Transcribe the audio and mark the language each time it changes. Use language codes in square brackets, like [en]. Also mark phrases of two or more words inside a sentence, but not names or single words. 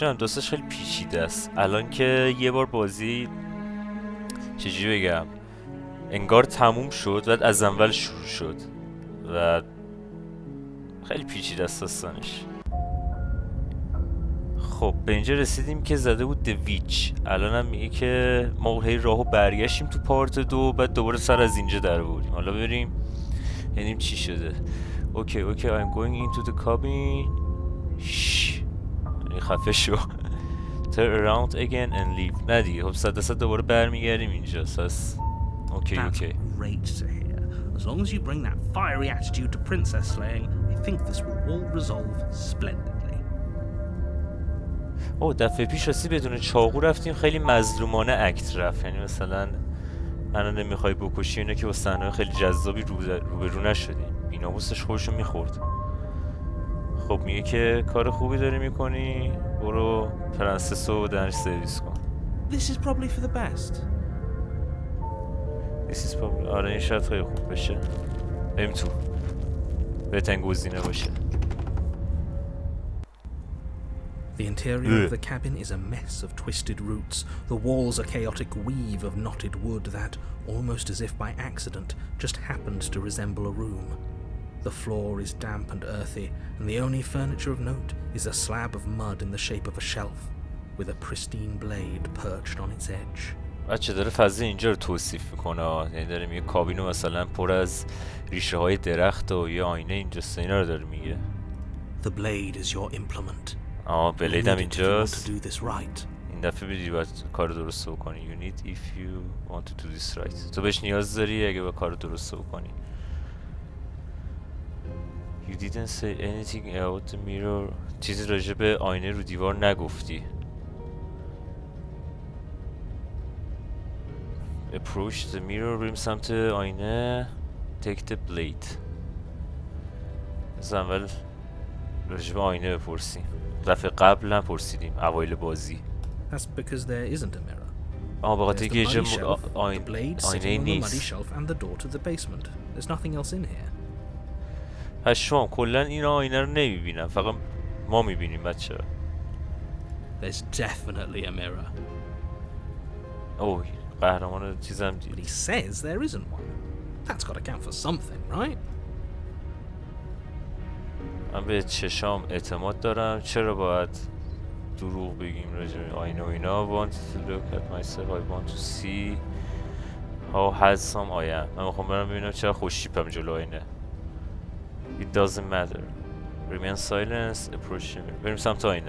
[fa] داستانش خیلی پیچیده است. الان که یه بار بازی چجوری بگم انگار تموم شد بعد از اول شروع شد و خیلی پیچیده است داستانش. خب به اینجا رسیدیم که زده بود دویچ. الان هم میگه که ما هی راهو برگشتیم تو پارت 2 بعد دوباره سر از اینجا در بردیم. حالا بریم یعنی چی شده. اوکی [en] I'm going into the cabin. [fa] شش خفه شو. [en] Turn around again and leave. [fa] نه دیگه خب 100% دوباره برمیگردیم اینجا. پس اوکی [en] That's great to hear. As long as you bring that fiery attitude to princess slaying, I think this will all resolve splendidly. [fa] دفعه پیش راستی بدون چاقو رفتیم خیلی مظلومانه اکت رفت. یعنی مثلا منو نمیخوای بکشی اینه که با صحنه‌های خیلی جذابی روبرو نشدیم. بیناموسش خودشو میخورد. خب میگه که کار خوبی داری میکنی برو پرنسس رو دنش سرویس کن. [en] This is probably for the best. This is probably [fa] آره این شاید خیلی خوب بشه. بریم تو بهترین گزینه باشه. [en] The interior of the cabin is a mess of twisted roots. The walls a chaotic weave of knotted wood that, almost as if by accident, just happens to resemble a room. The floor is damp and earthy, and the only furniture of note is a slab of mud in the shape of a shelf, with a pristine blade perched on its edge. [fa] بچه داره فضا اینجا رو توصیف میکنه. یعنی داره میگه کابینو مثلا پر از ریشه های درخت و یه آینه اینجاست. اینا رو داره میگه. [en] The blade is your implement. [fa] بلید هم اینجاست. این دفعه بدی باید کار درست بکنی. [en] You need if you want to do this right. [fa] تو بهش نیاز داری اگه با کار درست بکنی. [en] You didn't say anything about the mirror. [fa] چیزی راجع به آینه رو دیوار نگفتی. [en] Approach the mirror. [fa] بریم سمت آینه. [en] Take the blade. [fa] از اول راجع به آینه بپرسیم. دفعه قبل نپرسیدیم اوایل بازی. [en] That's because there isn't a mirror. [fa] به خاطر اینکه اینجا آینه نیست. [en] and the door to the basement. There's nothing else in here. [fa] پشمام کلا این آینه رو نمیبینم فقط ما میبینیم بچه. [en] There's definitely a mirror. [fa] قهرمان چیزم دید. [en] But he says there isn't one. That's got to count for something, right? [fa] من به چشام اعتماد دارم. چرا باید دروغ بگیم راجع به آینه و اینا؟ [en] Want to look at myself. I want to see how handsome I am. [fa] من میخوام برم ببینم چرا خوشتیپم جلو آینه. [en] It doesn't matter. Remain silent. Approach me. [fa] بریم سمت آینه.